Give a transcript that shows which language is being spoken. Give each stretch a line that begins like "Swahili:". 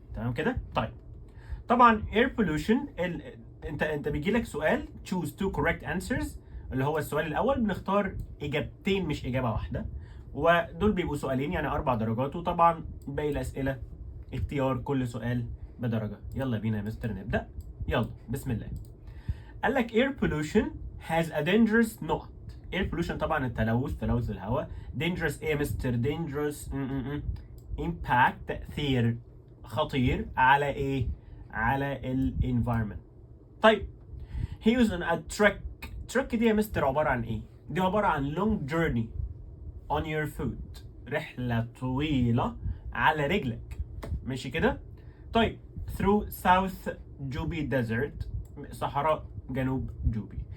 Arabic: تمام كده؟ طيب طبعا air pollution انت بيجي لك سؤال
English: choose two correct answers،
Arabic: اللي هو السؤال الاول بنختار اجابتين مش اجابه واحده، ودول بيبقوا سؤالين يعني 4 درجات، وطبعا باقي الاسئله اختيار كل سؤال بدرجه. يلا بينا يا مستر نبدا، يلا بسم الله. قال لك
English: air pollution has a dangerous نقط.
Arabic: air pollution طبعا تلوث الهواء. dangerous ايه يا مستر؟
English: dangerous impact
Arabic: تأثير خطير على ايه؟ على ال environment. طيب
English: he was on a trek
Arabic: دي يا مستر عبارة عن ايه؟ دي عبارة عن
English: long journey on your foot،
Arabic: رحلة طويلة على رجلك، ماشي كده؟ طيب
English: through South Jubi Desert،
Arabic: صحراء جنوب جوبي.